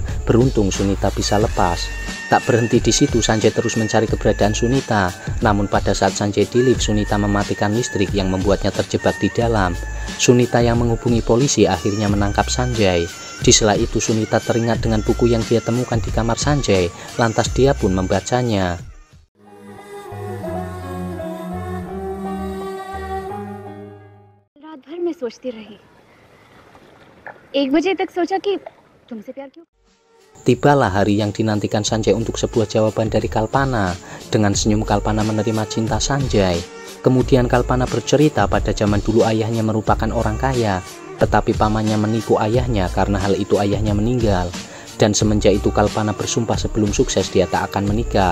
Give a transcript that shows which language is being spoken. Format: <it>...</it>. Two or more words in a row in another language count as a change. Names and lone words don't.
<id>Beruntung Sunita bisa lepas. Tak berhenti di situ, Sanjay terus mencari keberadaan Sunita. Namun pada saat Sanjay di lift, Sunita mematikan listrik yang membuatnya terjebak di dalam. Sunita yang menghubungi polisi akhirnya menangkap Sanjay. Di sela itu Sunita teringat dengan buku yang dia temukan di kamar Sanjay. Lantas dia pun membacanya.</id> <hi>रात भर मैं सोचती रही 1 बजे तक सोचा कि तुमसे प्यार क्यों।</hi> <id>Tibalah hari yang dinantikan Sanjay untuk sebuah jawaban dari Kalpana. Dengan senyum Kalpana menerima cinta Sanjay. Kemudian Kalpana bercerita pada zaman dulu ayahnya merupakan orang kaya, tetapi pamannya menipu ayahnya karena hal itu ayahnya meninggal. Dan semenjak itu Kalpana bersumpah sebelum sukses dia tak akan menikah.</id>